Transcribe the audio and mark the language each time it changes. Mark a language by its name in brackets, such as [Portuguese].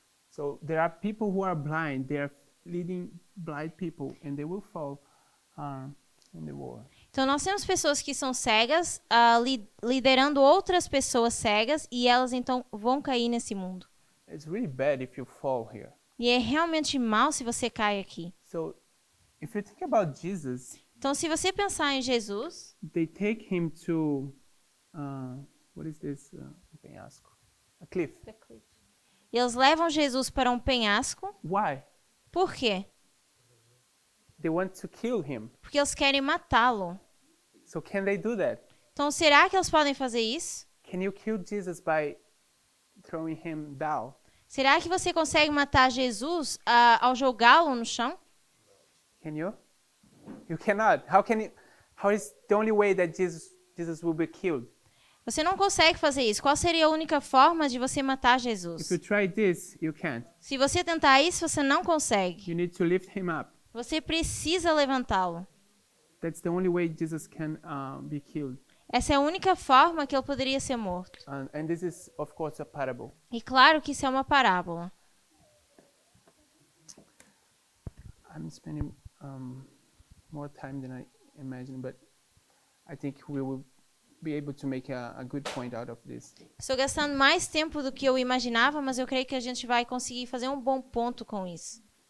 [English] So there are people who are blind. They are leading blind people, and they will fall in the war. [Portuguese] Então nós temos pessoas que são cegas, liderando outras pessoas cegas, e elas então vão cair nesse mundo. [English] It's really bad if you fall here. [Portuguese] E é realmente mal se você cai aqui. [English] So if you think about Jesus, [Portuguese] Então se você pensar em Jesus, [English] they take him to what is this? [Portuguese] Penhasco, [English] a cliff. [Portuguese] eles levam Jesus para um penhasco. [English] Why? [Portuguese] Por quê? [English] They want to kill him. [Portuguese] porque eles querem matá-lo. [English] So can they do that? [Portuguese] Então, será que eles podem fazer isso? [English] Can you kill Jesus by throwing him down? [Portuguese] Será que você consegue matar Jesus ao jogá-lo no chão? [English] Can you? You cannot. How is the only way that Jesus will be killed? [Portuguese] Você não consegue fazer isso. Qual seria a única forma de você matar [English] If you [Portuguese] Jesus? [English] try this, you can't. [Portuguese] Se você tentar isso, você não consegue. [English] You need to lift him up. [Portuguese] Você precisa levantá-lo. [English] That's the only way Jesus can be killed. [Portuguese] Essa é a única forma que ele poderia ser morto. [English] And this is, of course, a parable. [Portuguese] E claro que isso é uma parábola. [English] I'm spending more time than I imagined, but I think we will be able to make a good point out of this. [Portuguese] Estou gastando mais tempo do que eu imaginava, mas eu creio que a gente vai conseguir fazer um bom ponto com isso.